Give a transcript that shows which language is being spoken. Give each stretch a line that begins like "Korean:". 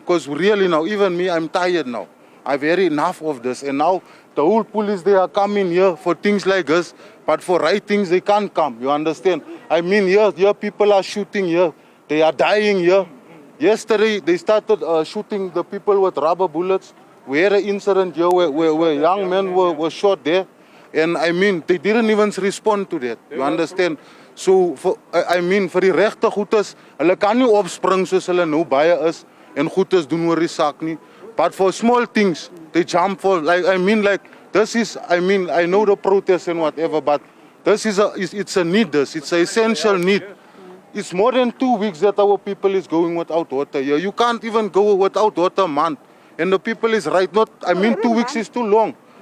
English: Because really now, even me, I'm tired now. I've had enough of this, and now the whole police, they are coming here for things like this, but for right things they can't come. You understand? I mean, here people are shooting here. They are dying here. Yesterday they started shooting the people with rubber bullets. We had an incident here where young men were shot there, and I mean they didn't even respond to that. You understand? So I mean
Afrikaans: vir die regte goedes, hulle kan nie opspring soos hulle nou baie is en goedes doen oor die saak nie.
English: But for small things, they jump for, like, I mean, like, this is, I mean, I know the protests and whatever, but this is it's a need, it's an essential need. It's more than 2 weeks that our people is going without water here. You can't even go without water a month. And the people is right, not, I mean, 2 weeks is too long.